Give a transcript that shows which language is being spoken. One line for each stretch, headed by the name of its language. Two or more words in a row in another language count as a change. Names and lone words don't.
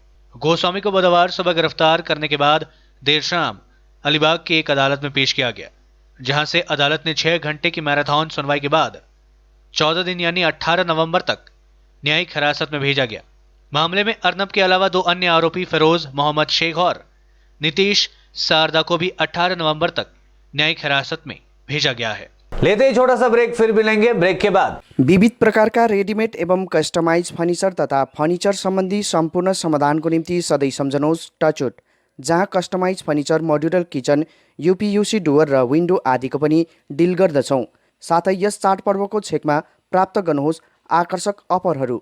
Hindi: गोस्वामी को बुधवार सुबह गिरफ्तार करने के बाद देर शाम अलीबाग की एक अदालत में पेश किया गया, जहां से अदालत ने 6 घंटे की मैराथन सुनवाई के बाद 14 दिन यानी 18 नवंबर तक न्यायिक हिरासत में भेजा गया। मामले में अर्नब के अलावा 2 अन्य आरोपी फिरोज मोहम्मद शेख और नीतीश सारदा को भी 18 नवंबर तक न्यायिक हिरासत में भेजा गया है। लेते ही छोटा सा ब्रेक, फिर मिलेंगे ब्रेक के बाद।
Nepali: विविध प्रकारका रेडिमेड एवं
English: customise furniture
Nepali: तथा फर्निचर सम्बन्धी सम्पूर्ण समाधानको निम्ति सधैँ सम्झनुहोस् टचवुड, जहाँ
English: customised furniture, modular kitchen,
Nepali: यूपीयूसी डुवर र विन्डो आदिको पनि डिल गर्दछौँ। साथै यस चाडपर्वको छेकमा प्राप्त गर्नुहोस् आकर्षक अफरहरू।